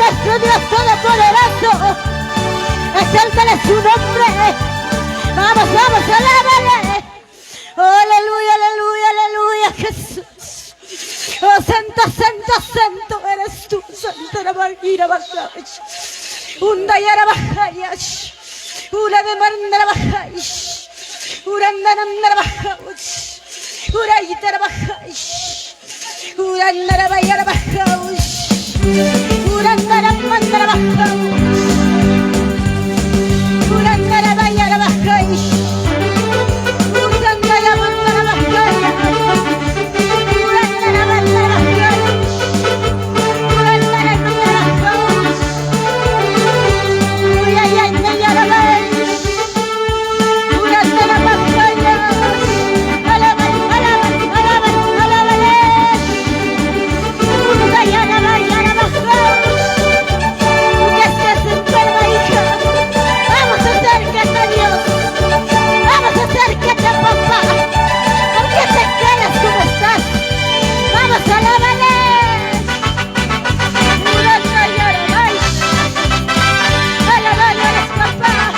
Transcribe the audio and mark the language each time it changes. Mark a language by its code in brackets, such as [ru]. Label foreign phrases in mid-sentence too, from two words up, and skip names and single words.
[es] nuestro Dios todopoderoso. Exáltale su nombre. Vamos, vamos, alábale. Oh, aleluya, aleluya, aleluya, Jesús. Oh, santo, santo, santo eres tú. Santa María Bajash. Undayara Bajash. Ura de Marandara Bajash. Urandara Bajash. Urayitara Bajash. Urandara Bayara Bajash. Urandara Mandara Bajash. Urandara Bayara Bajash. Urandara Mandara Bajash. Urandara Mandara Bajash. Urandara Mandara Bajash. Urayayara Bajash. Urandara Bajash. Alaban, alaban, alaban, alaban. Urayara Bayara Bajash. Que estés enferma, hija. Vamos, acércate a Dios. Vamos, acércate a papá. ¿Por qué te quedas como estás? Vamos, alábale. Alábale, eres papá.